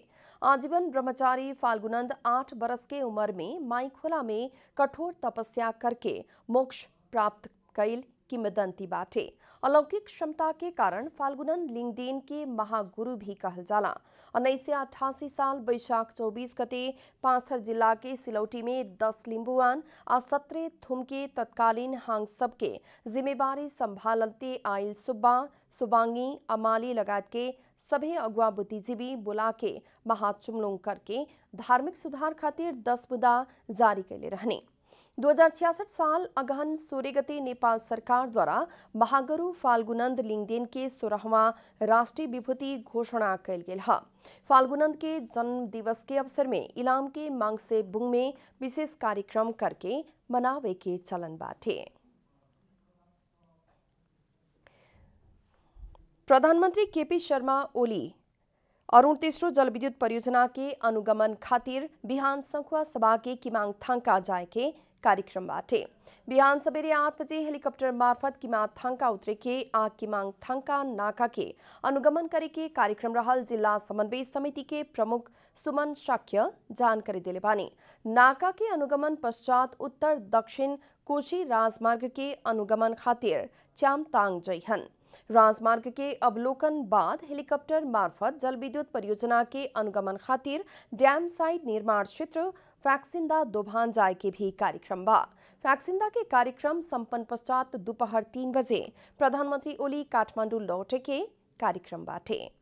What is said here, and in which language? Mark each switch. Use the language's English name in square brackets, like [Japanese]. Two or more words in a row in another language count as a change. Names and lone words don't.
[Bhojpuri] आजीवन ब्रह्मचारी फाल्गुनंद 8 बरस के उम्र में माईखोला में कठोर तपस्या करके मोक्ष प्राप्त कैल किंवदंती बाटे। अलौकिक क्षमता के कारण फाल्गुनंद लिंगदेन के महागुरु भी कहल जाला। 1988 साल बैशाख 24 गते पाँचथर जिला के सिलौटी में 10 लिंबुआन और 17 थुम के तत्कालीन हांग सबके जिम्मेवारी संभालते आयल सुब्बा सुबांगी अमाली लगात के सभी अगुआ बुद्धिजीवी बुला के महाचुमलुंग करके धार्मिक सुधार खातिर 10 मुद्दा जारी कैले रहने। 2066 साल अगहन 16 गते नेपाल सरकार द्वारा महागुरु फाल्गुनंद लिंगदेन के 16वां राष्ट्रीय विभूति घोषणा कैल गेल है। फाल्गुनंद के जन्म दिवस के अवसर में इलाम के मांगसे बुंग में विशेष कार्यक्रम करके मनावे के चलन बाटे। प्रधानमंत्री केपी शर्मा ओली अरुण तेस्रो जलविद्युत परियोजना के अनुगमन खातिर बिहान संखुआ सभा के किमांग थांका जाए के कार्यक्रम बाटे। बिहान सवेरे 8 बजे हेलीकॉप्टर मार्फत किमांग थांका उतरे के किमांग थांका नाका के अनुगमन करे के कार्यक्रम रहल। जिला समन्वय समिति के प्रमुख सुमन शाक्य जानकारी दिले बानी। नाका के अनुगमन पश्चात उत्तर दक्षिण कोशी राजमार्ग के अनुगमन खातिर च्यामतांग जइहन। राजमार्ग के अवलोकन बाद हेलीकॉप्टर मार्फत जलविद्युत परियोजना के अनुगमन खातिर [English] dam side [Bhojpuri] निर्माण क्षेत्र फैक्सिंदा दोभान जाए के भी कार्यक्रम बा। फैक्सिंदा के कार्यक्रम संपन्न पश्चात दोपहर 3 बजे प्रधानमंत्री ओली काठमांडू लौटे के कार्यक्रम बाटे।